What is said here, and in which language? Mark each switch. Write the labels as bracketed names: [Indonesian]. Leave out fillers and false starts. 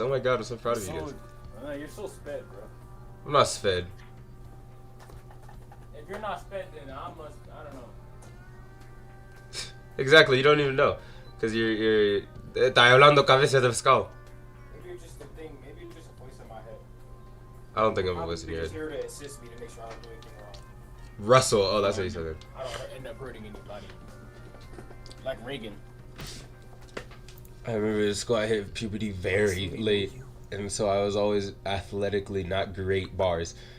[English] Oh my god, I'm so proud of you guys. You're so sped, bro. I'm not sped. If you're not sped, then I don't know. Exactly, you don't even know. Because you're... [Spanish] Está hablando cabeza de pescado. [English] Maybe you're just a thing. Maybe you're just a voice in my head. I don't think I'm a voice in your just head. here to assist me to make sure I don't do anything wrong. Russell. Oh, that's what he said. I don't end up hurting anybody. Like Reagan. I remember in school I hit puberty very late. And so I was always athletically not great bars.